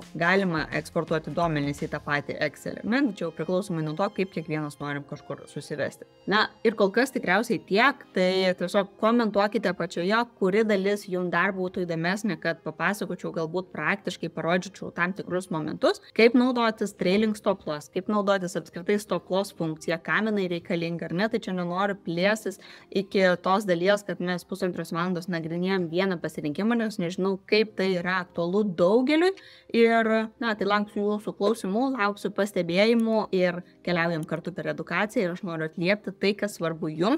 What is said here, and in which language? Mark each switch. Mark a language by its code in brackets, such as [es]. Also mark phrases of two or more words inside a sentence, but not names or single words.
[lt] Galima eksportuoti duomenys į tą patį Excel, tačiau priklausomai nuo to, kaip kiekvienas norim kažkur susivesti. Na ir kol kas tikriausiai tiek, tai tiesiog komentuokite pačioje, kuri dalis jums dar būtų įdomesnė, kad papasakočiau, galbūt praktiškai parodžičiau tam tikrus momentus, kaip naudotis [en] trailing stop loss, [lt] kaip naudotis apskritai [en] stop loss [lt] funkciją, kam jinai reikalinga, ar ne, tai čia nenoriu plėsti iki tos dalies, kad mes 1,5 valandos nagrinėjom vieną pasirinkimą, nes nežinau, kaip tai yra aktualu daugeliui. Ir, na, tai lauksiu jūsų klausimų, lauksiu pastebėjimų ir keliaujam kartu per edukaciją ir aš noriu atliepti tai, kas svarbu jums.